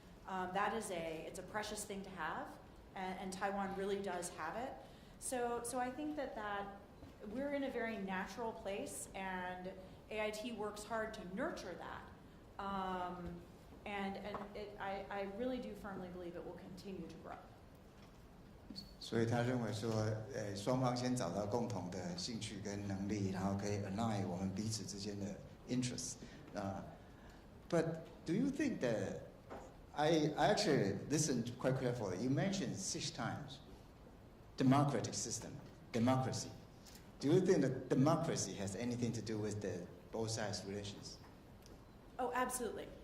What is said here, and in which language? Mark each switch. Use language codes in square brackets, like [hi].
[en] It's a precious thing to have, and Taiwan really does have it. So I think that we're in a very natural place, and AIT works hard to nurture that. I really do firmly believe it will continue to grow. [zh] 所以他认为说，双方先找到共同的兴趣跟能力，然后可以 align 我们彼此之间的 interests. [en] But do you think that I actually listened quite carefully. You mentioned 6 times democratic system, democracy. Do you think that democracy has anything to do with the both sides relations? Oh, absolutely.